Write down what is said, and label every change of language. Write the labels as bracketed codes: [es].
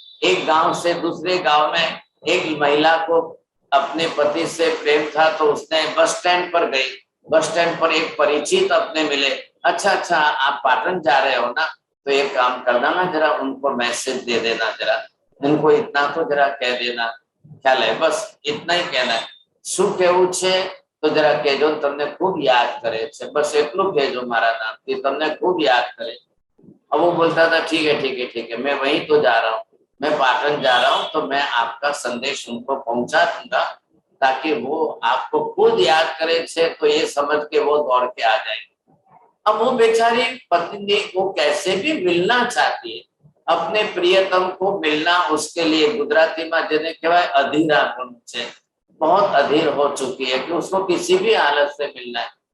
[hi] एक गांव से दूसरे गांव में एक महिला को अपने पति से प्रेम था, तो उसने बस स्टैंड पर गई। बस स्टैंड पर एक परिचित अपने मिले, अच्छा आप पाटन जा रहे हो ना, तो एक काम करना ना, जरा उनको मैसेज दे देना, जरा उनको इतना तो जरा कह देना, ख्याल है, बस इतना ही कहना है। [gu] શું કહેવું છે તો જરા કહેજો, તમને ખૂબ યાદ કરે છે, બસ એટલું કહેજો મારા નામથી, તમને ખૂબ [hi] याद करे। अब वो बोलता था ठीक है, मैं वहीं तो जा रहा हूँ, मैं पाटन जा रहा हूँ, तो मैं आपका संदेश उनको पहुंचा दूंगा, ताकि वो आपको खुद याद करे छे, तो ये समझ के वो दौड़ के आ जाएंगे। अब वो बेचारी पत्नी को कैसे भी मिलना चाहती है, अपने प्रियतम को मिलना, उसके लिए गुजराती में जिन्हें [gu] कहवाय अधीरापन छे, [hi] बहुत अधीर हो चुकी है कि उसको किसी भी हालत से मिलना है।